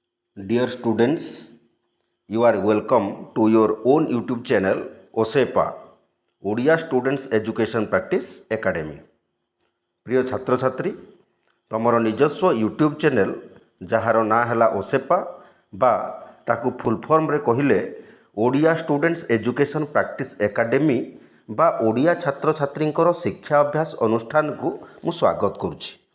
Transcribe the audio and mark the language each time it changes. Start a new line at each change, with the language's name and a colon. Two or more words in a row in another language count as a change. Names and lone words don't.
English: Dear students, you are welcome to your own YouTube channel OSEPA ଓଡ଼ିଆ ଷ୍ଟୁଡେଣ୍ଟସ୍ ଏଜୁକେସନ୍ ପ୍ରାକ୍ଟିସ୍ ଏକାଡେମୀ।
Odia: ପ୍ରିୟ ଛାତ୍ରଛାତ୍ରୀ, ତମର ନିଜସ୍ୱ ୟୁଟ୍ୟୁବ୍ ଚ୍ୟାନେଲ୍ ଯାହାର ନାଁ ହେଲା OSEPA ବା ତାକୁ ଫୁଲ୍ ଫର୍ମରେ କହିଲେ ଓଡ଼ିଆ ଷ୍ଟୁଡେଣ୍ଟସ୍ ଏଜୁକେସନ୍ ପ୍ରାକ୍ଟିସ୍ ଏକାଡେମୀ ବା ଓଡ଼ିଆ ଛାତ୍ରଛାତ୍ରୀଙ୍କର ଶିକ୍ଷା ଅଭ୍ୟାସ ଅନୁଷ୍ଠାନକୁ ମୁଁ ସ୍ୱାଗତ କରୁଛି।